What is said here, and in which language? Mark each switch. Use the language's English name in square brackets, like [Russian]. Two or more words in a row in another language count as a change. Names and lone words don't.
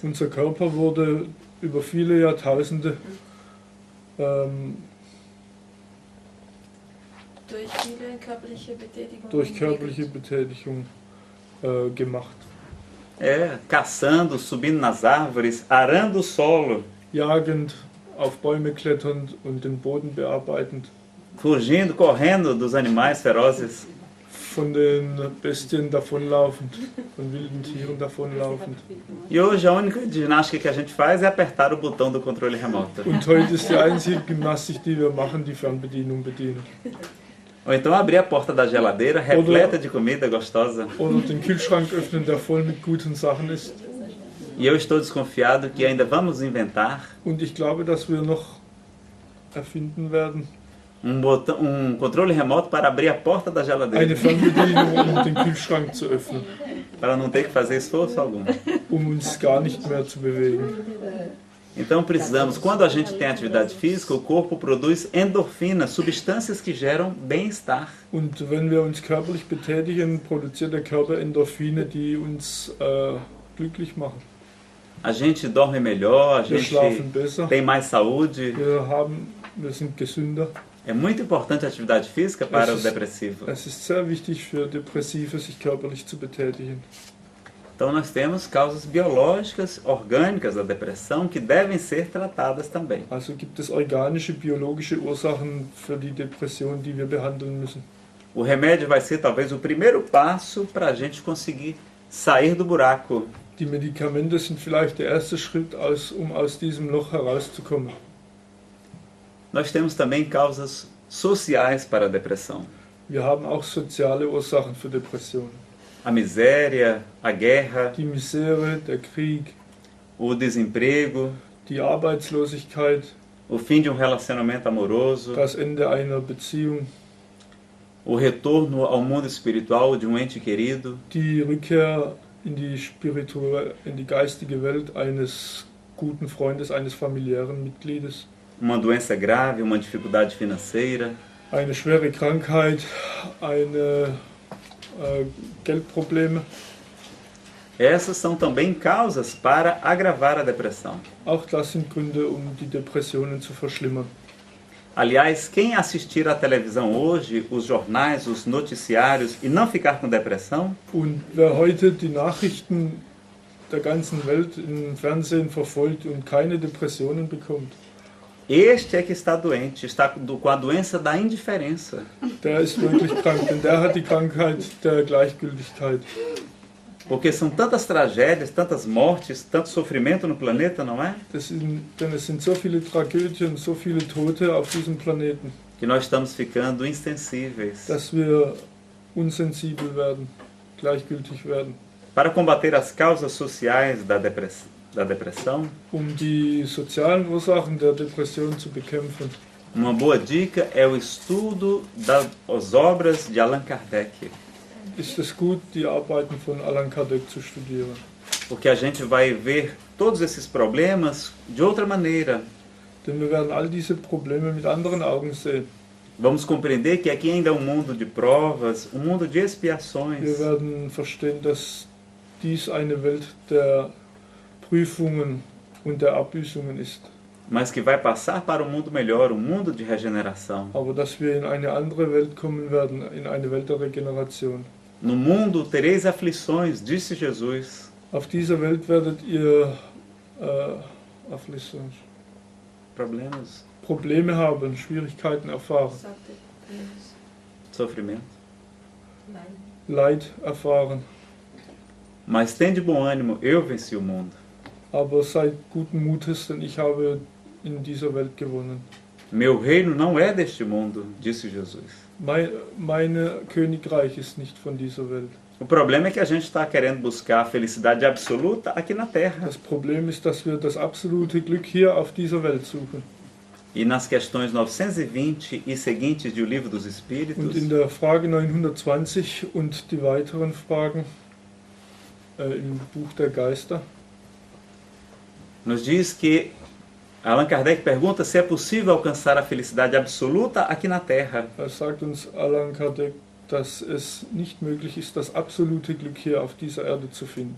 [German] Unser Körper wurde über viele Jahrtausende durch körperliche Betätigung gemacht. [Portuguese] Caçando, subindo nas árvores, arando o solo. [German] Jagend, auf Bäume kletternd und den Boden bearbeitend. [Portuguese] Fugindo, correndo dos animais ferozes. [German] Von den Bestien davonlaufend, von wilden Tieren davonlaufend. [Portuguese] E hoje a única ginástica que a gente faz é apertar o botão do controle remoto. [German] Und heute ist die einzige Gymnastik, die wir machen, die Fernbedienung bedienen. [Portuguese] Ou então abrir a porta da geladeira repleta de comida gostosa. [German] Oder den Kühlschrank öffnen, der voll mit guten Sachen ist. [Portuguese] E eu estou desconfiado que ainda vamos inventar. [German] Und ich glaube, dass wir noch erfinden werden. [Portuguese] Controle remoto para abrir a porta da geladeira. [German] Eine Fernbedienung, den Kühlschrank zu öffnen. [Portuguese] Para não ter que fazer esforço algum. [German] Uns gar nicht mehr zu bewegen. [Portuguese] Então precisamos, quando a gente tem atividade física, o corpo produz endorfinas, substâncias que geram bem-estar. [German] Und wenn wir uns körperlich betätigen, produziert der Körper Endorphine, die uns glücklich machen. [Portuguese] A gente dorme melhor, a gente tem mais saúde. [German] Wir sind gesünder. [Portuguese] É muito importante a atividade física para o depressivo. [German] Es ist sehr wichtig für Depressive, sich körperlich zu betätigen. [Portuguese] Então nós temos causas biológicas, orgânicas da depressão que devem ser tratadas também. [German] Also gibt es organische, biologische Ursachen für die Depression, die wir behandeln müssen. [Portuguese] O remédio vai ser talvez o primeiro passo para a gente conseguir sair do buraco. [German] Die Medikamente sind vielleicht der erste Schritt, um aus diesem Loch herauszukommen. [Portuguese] Nós temos também causas sociais para a depressão. [German] Wir haben auch soziale Ursachen für Depressionen. [Portuguese] A miséria, a guerra, [German] die Misere, der Krieg, [Portuguese] o desemprego, [German] die Arbeitslosigkeit, [Portuguese] o fim de relacionamento amoroso, [German] das Ende einer Beziehung, [Portuguese] o retorno ao mundo espiritual de ente querido, [German] die Rückkehr in die geistige Welt eines guten Freundes, eines familiären Mitgliedes. [Portuguese] uma doença grave, uma dificuldade financeira, [German] eine schwere Krankheit, Geldprobleme. [Portuguese] essas são também causas para agravar a depressão. [German] Auch das sind Gründe, die Depressionen zu verschlimmern. [Portuguese] Aliás, quem assistir à televisão hoje, os jornais, os noticiários e não ficar com depressão, [German] Und wer heute die Nachrichten der ganzen Welt im Fernsehen verfolgt und keine Depressionen bekommt, [Portuguese] este é que está doente, está com a doença da indiferença. [German] der ist wirklich krank, denn der hat die Krankheit der Gleichgültigkeit. [Portuguese] Porque são tantas tragédias, tantas mortes, tanto sofrimento no planeta, não é? [German] Denn es sind so viele Tragödien, so viele Tote auf diesem Planeten, [Portuguese] Que nós estamos ficando insensíveis. [German] dass wir unsensibel werden, gleichgültig werden. [Portuguese] Para combater as causas sociais da depressão, [German] Die sozialen Ursachen der Depression zu bekämpfen, [Portuguese] uma boa dica é o estudo das obras de Allan Kardec. [German] ist es gut, die Arbeiten von Allan Kardec zu studieren. [Portuguese] Porque a gente vai ver todos esses problemas de outra maneira. [German] Denn wir werden all diese Probleme mit anderen Augen sehen. [Portuguese] Vamos compreender que aqui ainda é um mundo de provas, um mundo de expiações. [German] Wir werden verstehen, dass dies eine Welt der Prüfungen und der Abbüßungen ist. [Portuguese] Mas que vai passar para um mundo melhor, um mundo de regeneração. [German] Aber dass wir in eine andere Welt kommen werden, in eine Welt der Regeneration. [Portuguese] No mundo tereis aflições, disse Jesus. [German] Auf dieser Welt werdet ihr Probleme haben, Schwierigkeiten erfahren, [Portuguese] Sofrimento. [German] Leid erfahren. [Portuguese] Mas tende bom ânimo, eu venci o mundo. [German] Aber seid guten Mutes, denn ich habe in dieser Welt gewonnen. [Portuguese] Meu reino não é deste mundo, disse Jesus. [German] Mein Königreich ist nicht von dieser Welt. [Portuguese] O problema é que a gente está querendo buscar a felicidade absoluta aqui na Terra. [German] Das Problem ist, dass wir das absolute Glück hier auf dieser Welt suchen. [Portuguese] E nas questões 920 e seguintes do Livro dos Espíritos, [German] Und in der Frage 920 und die weiteren Fragen im Buch der Geister [Portuguese] nos diz que Allan Kardec pergunta se é possível alcançar a felicidade absoluta aqui na Terra. [German] sagt uns Allan Kardec, dass es nicht möglich ist, das absolute Glück hier auf dieser Erde zu finden.